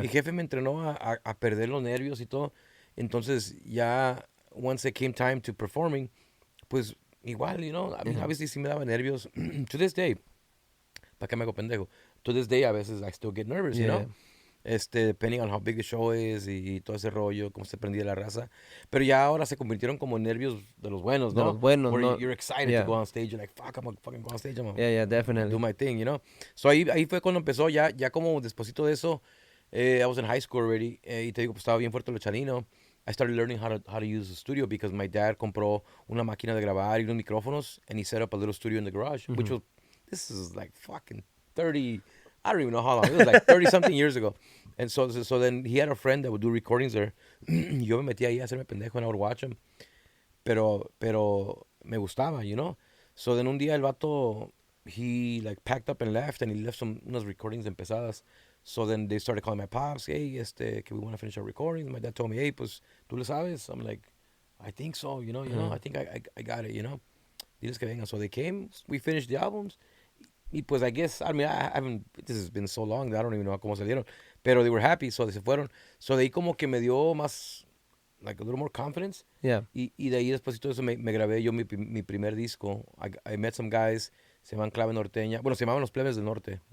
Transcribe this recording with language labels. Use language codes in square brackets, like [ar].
[es] Mi jefe me entrenó a perder los nervios y todo. Entonces, ya, [en] once it came time to performing, [es] pues, igual, [en] I mean, obviously [es] sí me daba nervios. [en] To this day, [es] ¿para qué me hago pendejo? [en] To this day, [es] a veces [en] I still get nervous, depending on how big the show is [es] y todo ese rollo, cómo se prendía la raza. Pero ya ahora se convirtieron como nervios de los buenos, ¿no? De los buenos, [en] Where [es] ¿no? [en] you're excited to go on stage. You're like, fuck, I'm gonna fucking go on stage. I'm gonna Yeah, definitely. do my thing, So [es] ahí fue cuando empezó, ya como despuésito de eso, [en] I was in high school already, [es] y te digo, pues estaba bien fuerte lo chanino. [en] I started learning how to use the studio because my dad [es] compró una máquina de grabar y unos micrófonos, [en] and he set up a little studio in the garage, Mm-hmm. which was, this is like fucking 30, I don't even know how long. It was like 30-something years ago. And so then he had a friend that would do recordings there. [es] Yo me metía ahí a hacerme pendejo [en] and I would watch him. [es] Pero me gustaba, So then un día el vato, [en] he like packed up and left, and he left [es] unas recordings empezadas. [en] So then they started calling my pops, hey, que we want to finish our recordings. My dad told me, hey, [es] pues, ¿tú le sabes? [en] I'm like, I think so, I think I got it, [es] Diles que vengan. [en] So they came, we finished the albums. Y pues I guess, I mean, I haven't, this has been so long that I don't even know [es] cómo salieron. [en] Pero they were happy, so [es] se fueron. So de ahí como que me dio más, [en] like a little more confidence. Yeah. [es] Y de ahí después de eso me grabé yo mi primer disco. [en] I met some guys, [es] se llaman Clave Norteña. Bueno, se llamaban Los Plebes del Norte.